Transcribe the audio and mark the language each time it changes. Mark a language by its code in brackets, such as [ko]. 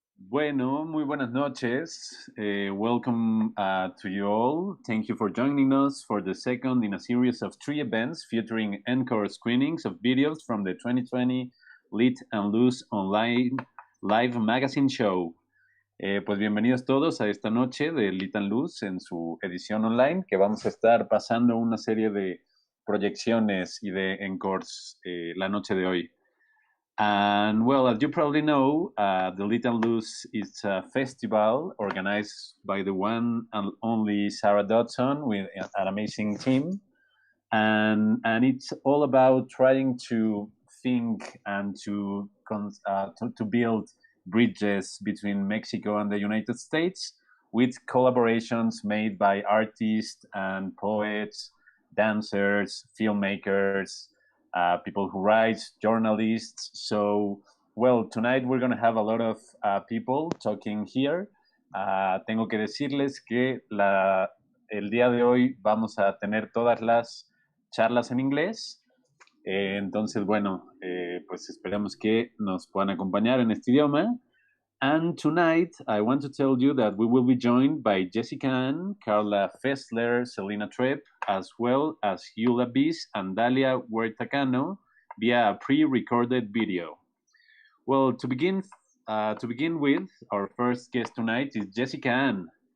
[es] Bueno, muy buenas noches. [en] Welcome to you all. Thank you for joining us for the second in a series of 3 events featuring encore screenings of videos from the 2020 Lit Luz Online Live Magazine Show. [es] Pues bienvenidos todos a esta noche de Lit Luz en su edición online, que vamos a estar pasando una serie de proyecciones y de encores la noche de hoy. [en] And well, as you probably know, the Lit Luz is a festival organized by the one and only Sarah Dodson with an amazing team. And it's all about trying to think and to build bridges between Mexico and the United States with collaborations made by artists and poets, dancers, filmmakers, people who write, journalists. So, well, tonight we're going to have a lot of people talking here. [es] Tengo que decirles que el día de hoy vamos a tener todas las charlas en inglés. Entonces, bueno, pues esperemos que nos puedan acompañar en este idioma. [en] And tonight, I want to tell you that we will be joined by Jessica Ann, Carla Faesler, Selina Trepp, as well as Eula Biss and Dalia Huerta Cano via a pre-recorded video. Well, to begin with, our first guest tonight is Jessica Ann.